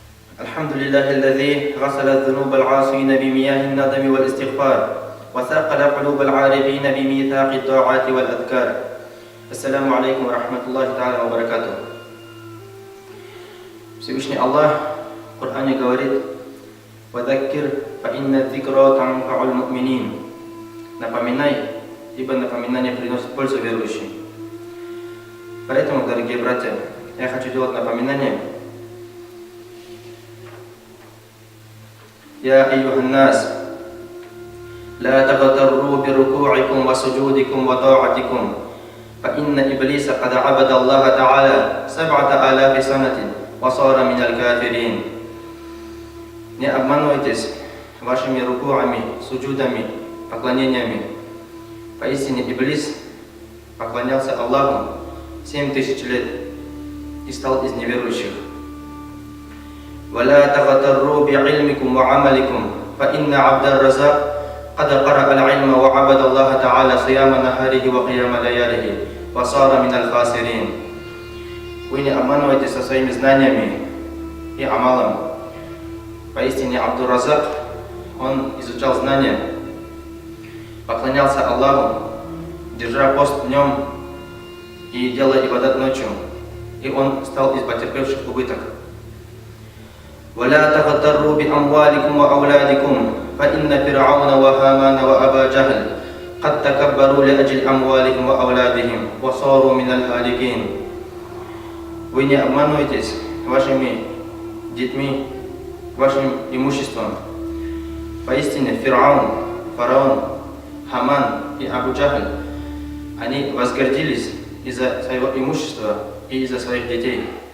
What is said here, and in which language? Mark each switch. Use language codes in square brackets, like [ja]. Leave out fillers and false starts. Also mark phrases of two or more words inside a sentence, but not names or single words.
[ar] الحمد لله الذي غسل الذنوب العاصين بمياه الندم والاستغفار وثقل قلوب العارفين بميثاق الطاعات والأذكار. السلام عليكم ورحمة الله تعالى وبركاته. [ru] Всевышний Аллах в Коране говорит: [ar] «وذكر فإن الذكرى تنفع المؤمنين». [ru] Напоминай, ибо напоминание приносит пользу верующим. Поэтому, дорогие братья, я хочу делать напоминание. [ar] يا أيها الناس لا تغتروا بركوعكم وسجودكم وطاعتكم فإن إبليس قد عبد الله تعالى 7000 سنة وصار من الكافرين. [ru] Не обманывайтесь вашими руку'ами, суджудами, поклонениями. Поистине Иблис поклонялся Аллаху 7000 лет и стал из неверующих. [ar] ولا تغتروا بعلمكم وعملكم فإن عبد الرزاق قد قرأ العلم وعبد الله تعالى صيام نهاره وقيام لياله وصار من الخاسرين. [ru] Вы не обманывайтесь со своими знаниями и амалом. Поистине Абдур-Разак, он изучал знания, поклонялся Аллаху, держа пост днем и делая ибадат ночью, и он стал из потерпевших убыток. [ar] ولا تغتروا بأموالكم وأولادكم فإن فرعون وهامان وأبا جهل قد تكبروا لأجل أموالهم وأولادهم وصاروا من الهالكين. [ru] Вы не обманывайтесь вашими детьми, вашим имуществом. Поистине фараон, Хаман и Абу Джахль, они возгордились из-за своего имущества и из-за своих детей.